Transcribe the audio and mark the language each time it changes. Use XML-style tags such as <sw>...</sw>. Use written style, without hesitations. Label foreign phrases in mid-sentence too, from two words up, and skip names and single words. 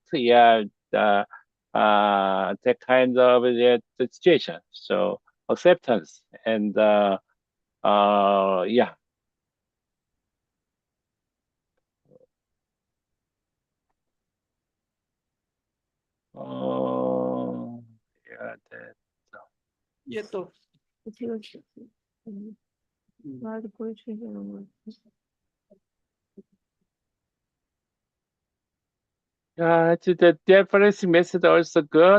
<en>Yeah, uh, that kind of the situation. So acceptance and yeah. Yeah, that.</en> <hi>ये तो</hi> <ko>말도 보여주시는 거.</ko> <en>Yeah, the deference method also good.</en>